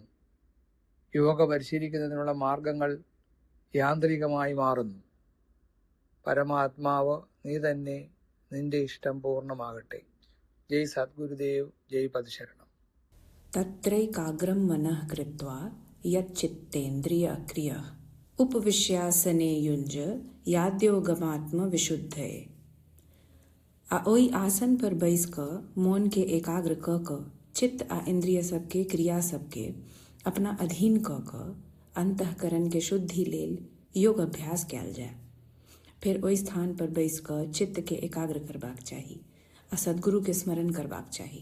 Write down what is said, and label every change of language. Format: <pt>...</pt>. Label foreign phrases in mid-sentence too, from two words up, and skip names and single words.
<ml>യോഗ പരിശീലിക്കുന്നതിനുള്ള മാർഗങ്ങൾ യാന്ത്രികമായി മാറുന്നു. പരമാത്മാവ് നീ തന്നെ, നിന്റെ ഇഷ്ടം പൂർണ്ണമാകട്ടെ. ജയ് സദ്ഗുരുദേവ്, ജയ് പതിശരണം.</ml> <sa>തത്രൈകാഗ്രം മനഃ കൃത്വാ യच्चित्तेन्द्रिय अक्रियः उपविश्यासने युञ्ज याद्योगमात्म विशुद्धये.</sa> <mai>ओई आसन पर बैस कर मौन के एकाग्र क चित्त आ इंद्रिय सबके क्रिया सबके अपना अधीन क अंतःकरण के शुद्धि लेल योग अभ्यास कयल जाय. फिर ओई स्थान पर बैस कर चित्त के एकाग्र करबाक चाही आ सद्गुरु के स्मरण करबाक चाही.</mai>